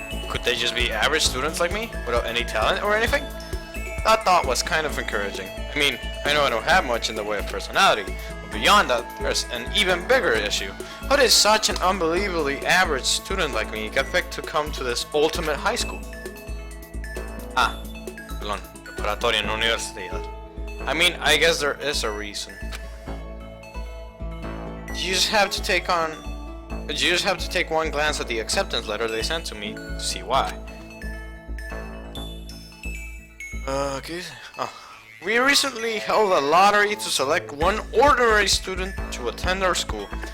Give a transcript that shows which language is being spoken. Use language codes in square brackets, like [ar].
[en] Could they just be average students like me, without any talent or anything? That thought was kind of encouraging. I mean, I know I don't have much in the way of personality, but beyond that, there's an even bigger issue. How did such an unbelievably average student like me get picked to come to this ultimate high school? [es] Perdón, preparatoria, no universidad. [en] I mean, I guess there is a reason. You just have to take one glance at the acceptance letter they sent to me to see why. Okay. We recently held a lottery to select one ordinary student to attend our school.